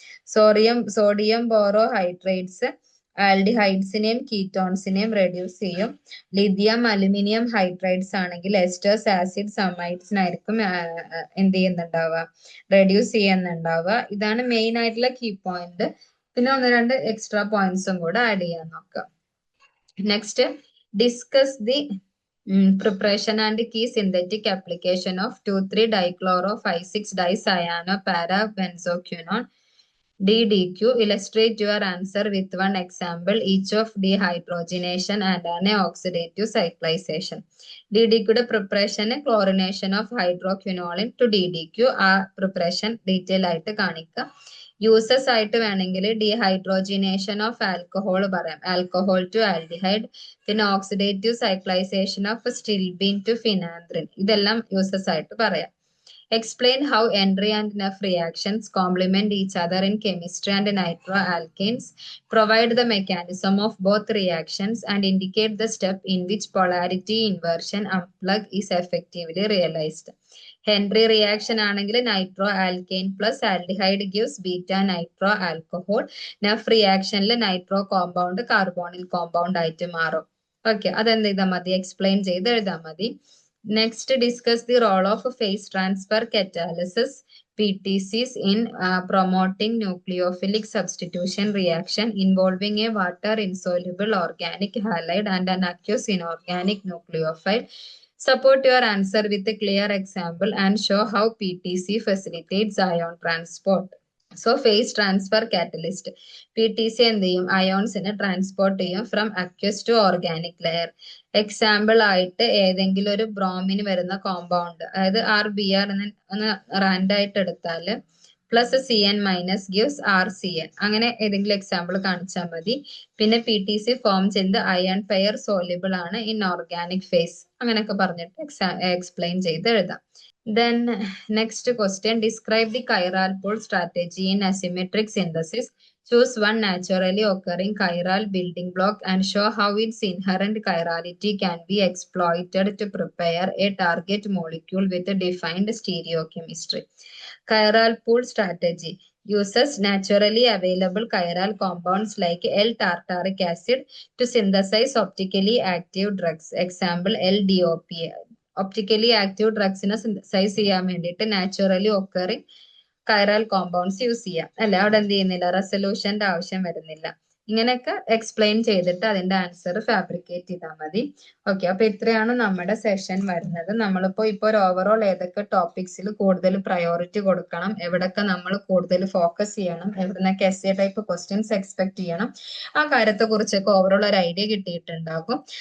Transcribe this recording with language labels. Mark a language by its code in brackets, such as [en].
[ml] sodium borohydrates ആൽഡിഹൈഡ്സിനെയും കീറ്റോൺസിനെയും reduce ചെയ്യും. Lithium aluminium hydrides ആണെങ്കിൽ എസ്റ്റേഴ്സ് acids അമൈഡ്സിനായിരിക്കും എന്ത് ചെയ്യുന്നുണ്ടാവുക, റെഡ്യൂസ് ചെയ്യുന്നുണ്ടാവുക. ഇതാണ് മെയിൻ ആയിട്ടുള്ള കീ പോയിന്റ്. പിന്നെ 1-2 എക്സ്ട്രാ പോയിന്റ്സും കൂടെ ആഡ് ചെയ്യാൻ നോക്കാം. [en] Next, discuss the preparation and key synthetic application of 2,3-dichloro-5,6-dicyanoparabenzophenone DDQ. Illustrate your answer with one example each of dehydrogenation and an oxidative cyclization. DDQ യുടെ preparation chlorination of hydroquinone to DDQ. [ml] ആ preparation detail ആയിട്ട് കാണിക്കുക. Uses ആയിട്ട് വേണമെങ്കിൽ dehydrogenation of alcohol പറയാം, alcohol to aldehyde. [en] പിന്നെ oxidative cyclization of stilbene to phenanthrene. [ml] ഇതെല്ലാം uses ആയിട്ട് പറയാം. [en] Explain how Henry and Neff reactions complement each other in chemistry and nitroalkanes. Provide the mechanism of both reactions and indicate the step in which polarity inversion unplug is effectively realized. Henry reaction ആണെങ്കിൽ nitro alkane plus aldehyde gives beta nitro alcohol. [ml] നെഫ് റിയാക്ഷനിൽ nitro compound കാർബോണിൽ compound ആയിട്ട് മാറും. Okay, അതെന്ത് ചെയ്താൽ മതി, explain ചെയ്ത് എഴുതാൻ മതി. [en] Next, discuss the role of phase transfer catalysis PTCs in promoting nucleophilic substitution reaction involving a water insoluble organic halide and an aqueous inorganic nucleophile. Support your answer with a clear example and show how PTC facilitates ion transport. So phase transfer catalyst PTC [ml] എന്ത് ചെയ്യും, അയോൺസിനെ transport ചെയ്യും [en] From aqueous to organic layer. [ml] Example ആയിട്ട് ഏതെങ്കിലും ഒരു ബ്രോമിന് വരുന്ന compound, അതായത് RBr എന്ന് റാൻഡായിട്ട് എടുത്താൽ plus CN minus gives RCN. അങ്ങനെ ഏതെങ്കിലും എക്സാമ്പിൾ കാണിച്ചാൽ മതി. പിന്നെ PTC ഫോം ചെയ്ത് അയൺ പെയർ സോലിബിൾ ആണ് ഇൻ ഓർഗാനിക് ഫേസ്. അങ്ങനെയൊക്കെ പറഞ്ഞിട്ട് എക്സ്പ്ലെയിൻ ചെയ്ത് എഴുതാം. [en] Then next question, describe the chiral pull strategy in asymmetric synthesis. Choose one naturally occurring chiral building block and show how its inherent chirality can be exploited to prepare a target molecule with a defined stereochemistry. Chiral pull strategy uses naturally available chiral compounds like L-tartaric acid to synthesize optically active drugs. Example LDOP. [ml] Optically active ഡ്രഗ്സിനെ synthesise ചെയ്യാൻ വേണ്ടിയിട്ട് naturally occurring chiral compounds use ചെയ്യാം അല്ലെ. അവിടെ എന്ത് ചെയ്യുന്നില്ല, റെസൊല്യൂഷന്റെ ആവശ്യം വരുന്നില്ല. ഇങ്ങനെയൊക്കെ എക്സ്പ്ലെയിൻ ചെയ്തിട്ട് അതിന്റെ ആൻസർ ഫാബ്രിക്കേറ്റ് ചെയ്താൽ മതി. ഓക്കെ, അപ്പൊ ഇത്രയാണ് നമ്മുടെ സെഷൻ വരുന്നത്. നമ്മളിപ്പോ ഒരു ഓവറോൾ ഏതൊക്കെ ടോപ്പിക്സിൽ കൂടുതൽ പ്രയോറിറ്റി കൊടുക്കണം, എവിടൊക്കെ നമ്മൾ കൂടുതൽ ഫോക്കസ് ചെയ്യണം, എവിടുന്നൊക്കെ essay ടൈപ്പ് ക്വസ്റ്റ്യൻസ് എക്സ്പെക്ട് ചെയ്യണം, ആ കാര്യത്തെ കുറിച്ചൊക്കെ ഓവറോൾ ഒരു ഐഡിയ കിട്ടിയിട്ടുണ്ടാകും.